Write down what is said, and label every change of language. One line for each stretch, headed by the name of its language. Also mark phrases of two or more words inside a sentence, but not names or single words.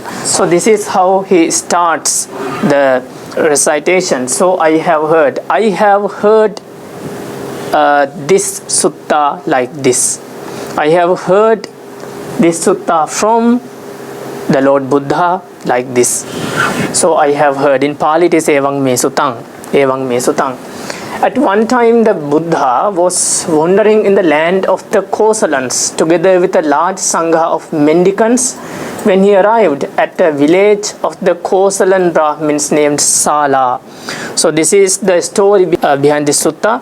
English: So this is how he starts the recitation. So I have heard this sutta like this. I have heard this sutta from the Lord Buddha like this. So I have heard. In Pali it is
Pali: evang me sutang. Evang me sutang.
English: At one time the Buddha was wandering in the land of the Kosalans together with a large sangha of mendicants when he arrived at a village of the Kosalan Brahmins named Sala. So this is the story behind this sutta.